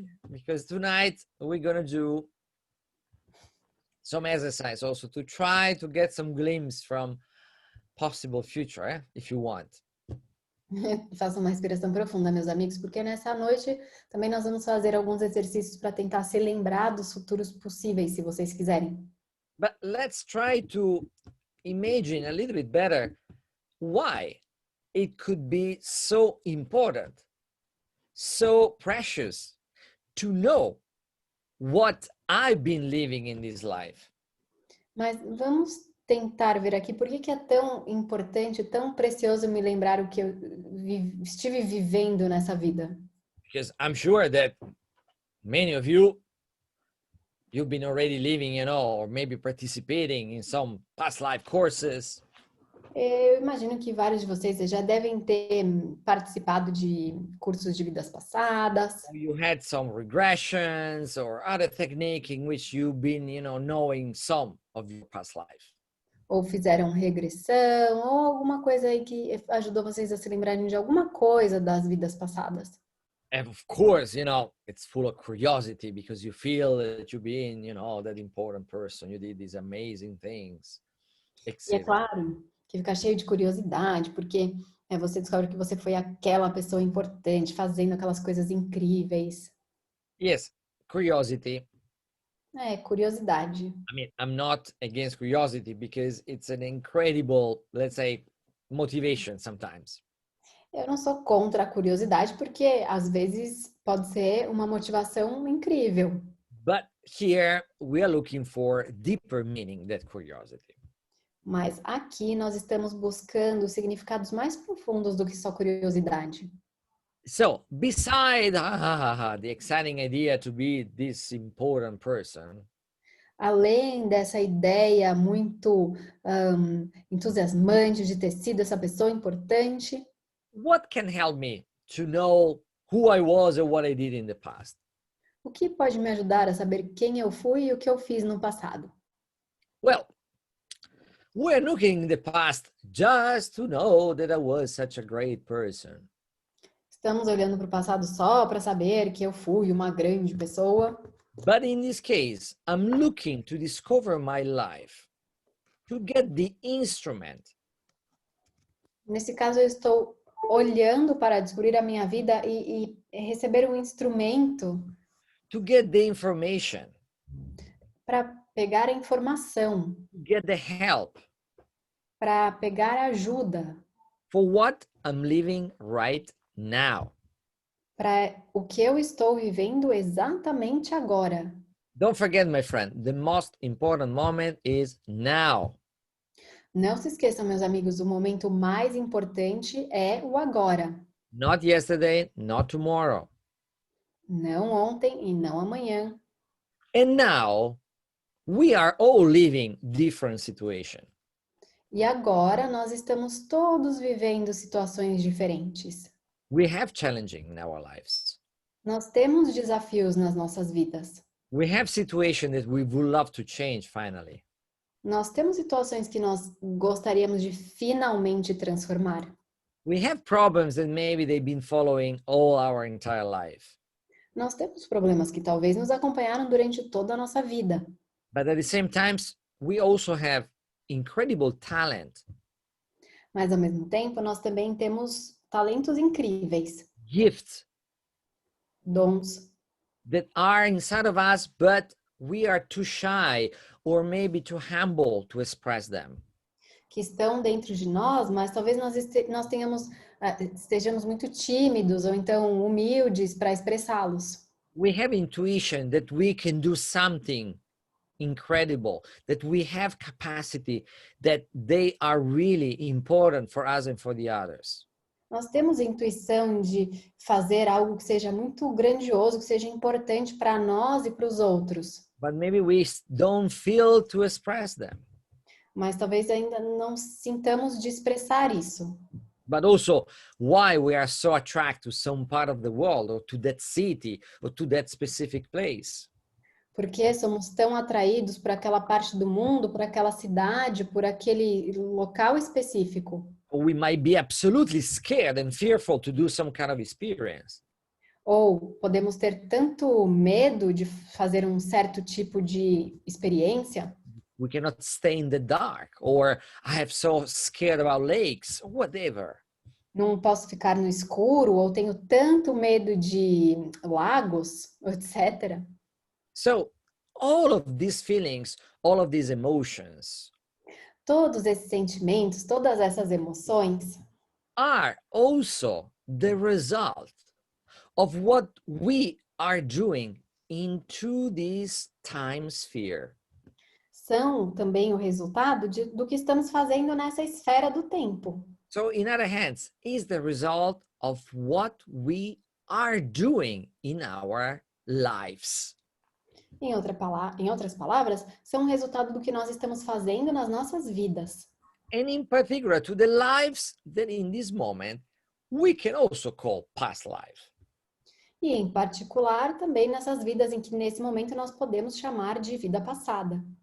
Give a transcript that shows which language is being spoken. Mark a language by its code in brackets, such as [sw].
[en] Because tonight we're gonna do some exercise also to try to get some glimpse from possible future, if you want. [pt] Faça uma respiração profunda, meus amigos, porque nessa noite também nós vamos fazer alguns exercícios para tentar se lembrar dos futuros possíveis, se vocês quiserem. [en] But let's try to imagine a little bit better why it could be so important, so precious to know what I've been living in this life. [pt] Mas vamos tentar ver aqui por que é tão importante, tão precioso me lembrar o que eu estive vivendo nessa vida. [en] Because I'm sure that many of you, you've been already living, or maybe participating in some past life courses. [pt] Eu imagino que vários de vocês já devem ter participado de cursos de vidas passadas. [en] You had some regressions or other technique in which you've been, knowing some of your past life. [pt] Ou fizeram regressão, ou alguma coisa aí que ajudou vocês a se lembrarem de alguma coisa das vidas passadas. [en] And of course, it's full of curiosity because you feel that you've been, that important person. You did these amazing things, [pt] E é [en] etc. [pt] claro que fica cheio de curiosidade, porque você descobre que você foi aquela pessoa importante, fazendo aquelas coisas incríveis. [en] Yes, curiosity. [pt] É, curiosidade. [en] I mean, I'm not against curiosity because it's an incredible, let's say, motivation sometimes. [pt] Eu não sou contra a curiosidade, porque às vezes pode ser uma motivação incrível. [en] But here we are looking for deeper meaning than curiosity. [pt] Mas aqui nós estamos buscando significados mais profundos do que só curiosidade. [en] So, beside the exciting idea to be this important person, [pt] Além dessa ideia muito entusiasmante de ter sido essa pessoa importante, [en] what can help me to know who I was and what I did in the past? [pt] o que pode me ajudar a saber quem eu fui e o que eu fiz no passado? [en] Well, we're looking in the past just to know that I was such a great person. [pt] Estamos olhando para o passado só para saber que eu fui uma grande pessoa. [en] But in this case, I'm looking to discover my life, to get the instrument. [pt] Nesse caso, eu estou olhando para descobrir a minha vida e receber um instrumento [en] To get the information, [pt] para pegar a informação, [en] to get the help [pt] para pegar ajuda, [en] for what I'm living right now. [pt] para o que eu estou vivendo exatamente agora. [en] Don't forget, my friend, the most important moment is now. [pt] Não se esqueçam, meus amigos, o momento mais importante é o agora. [en] Not yesterday, not tomorrow. [pt] Não ontem e não amanhã. [en] And now we are all living different situations. [pt] E agora nós estamos todos vivendo situações diferentes. [en] We have challenging in our lives. [pt] Nós temos desafios nas nossas vidas. [en] We have situations that we would love to change finally. [pt] Nós temos situações que nós gostaríamos de finalmente transformar. [en] We have problems that maybe they've been following all our entire life. [pt] Nós temos problemas que talvez nos acompanharam durante toda a nossa vida. [en] But at the same time, we also have incredible talent, [pt] Mas ao mesmo tempo, nós também temos talentos incríveis, [en] gifts [pt] dons [en] that are inside of us, but we are too shy or maybe too humble to express them. [pt] que estão dentro de nós, mas talvez nós estejamos muito tímidos ou então humildes para expressá-los. [en] We have intuition that we can do something incredible, that we have capacity, that they are really important for us and for the others. [pt] Nós temos intuição de fazer algo que seja muito grandioso, que seja importante para nós e para os outros. [en] But maybe we don't feel to express them. [pt] Mas talvez ainda não sintamos de expressar isso. [en] But also why we are so attracted to some part of the world or to that city or to that specific place. [pt] Porque somos tão atraídos por aquela parte do mundo, por aquela cidade, por aquele local específico. [en] Or we might be absolutely scared and fearful to do some kind of experience. [pt] Ou podemos ter tanto medo de fazer um certo tipo de experiência. [en] We cannot stay in the dark, or I have so scared about lakes, or whatever. [pt] Não posso ficar no escuro, ou tenho tanto medo de lagos, etc. [en] So all of these feelings, all of these emotions [pt] Todos esses sentimentos, todas essas emoções [en] are also the result of what we are doing into this time sphere. [pt] são também o resultado do que estamos fazendo nessa esfera do tempo. [en] So in other hands, is the result of what we are doing in our lives. [pt] Em outras palavras, são o resultado do que nós estamos fazendo nas nossas vidas. [en] And in particular, to the lives that in this moment we can also call past life. [pt] E em particular, também nessas vidas em que nesse momento nós podemos chamar de vida passada.